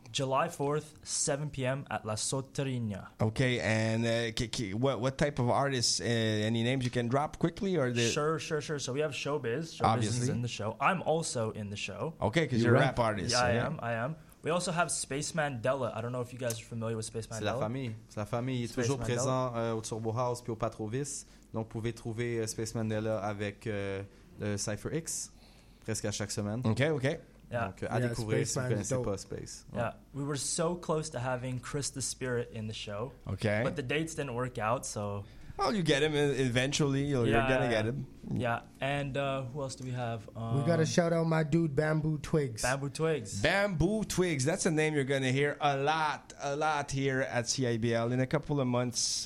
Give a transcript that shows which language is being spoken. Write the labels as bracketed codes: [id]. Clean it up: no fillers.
[en] July 4th, 7 p.m. at La Soterina. Okay, and what type of artists, any names you can drop quickly? Sure. So we have Showbiz. Showbiz is in the show. I'm also in the show. Okay, because you're a rap artist. Yeah, I am. We also have Space Mandela. I don't know if you guys are familiar with Space Mandela. [fr] C'est la famille. Il est toujours présent au Turbo House puis au Patrovis. Donc, vous pouvez trouver Space Mandela avec le Cypher X presque à chaque semaine. [en] Okay. [fr] Yeah. Donc, space. [en] Yeah, we were so close to having Chris the Spirit in the show. Okay, but the dates didn't work out. So, You get him eventually. You're gonna get him. Yeah, and who else do we have? We got to shout out my dude Bamboo Twigs. Bamboo Twigs. That's a name you're gonna hear a lot here at CIBL in a couple of months.